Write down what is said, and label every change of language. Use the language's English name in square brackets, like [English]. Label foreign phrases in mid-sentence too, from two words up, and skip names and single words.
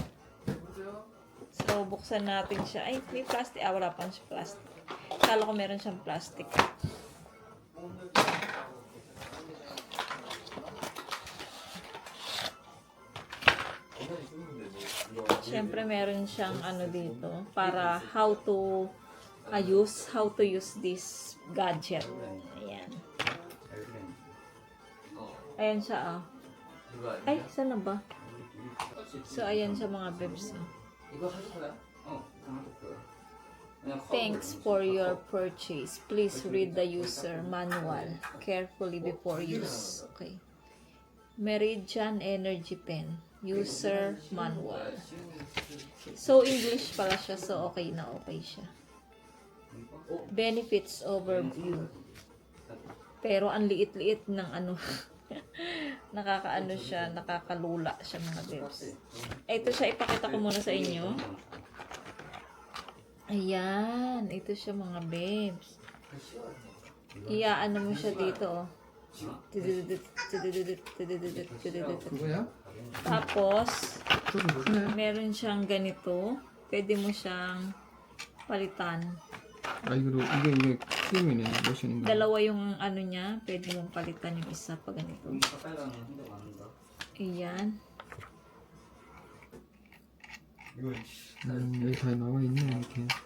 [Filipino] So, buksan natin siya. Ay, may plastic. Wala pa siya plastic. Kala ko meron siyang plastic. Siyempre, meron siyang ano dito. Para [English] how to use this gadget. [Filipino] Ayan. Ayan siya, ah. Ay, saan na ba? So, ayan siya mga babes. [English] Thanks for your purchase. Please read the user manual carefully before use. Okay. Meridian Energy Pen. User manual. So, English pala siya. So, okay na okay siya. Benefits overview. [Filipino] Pero, ang liit-liit ng ano. Nakakaano siya, nakakalula siya mga babes. Ito siya, ipakita ko muna sa inyo. Ayan, ito siya mga babes. Iyaano mo siya dito, oh. Tapos, meron siyang ganito. Pwede mo siyang palitan. [Korean] 이게 크림이네. 로션인가? [Filipino] Dalawa yung ano niya. Pwede mong palitan yung isa pa ganito. Ayan. [Korean] 여기 다 나와 있네 이렇게.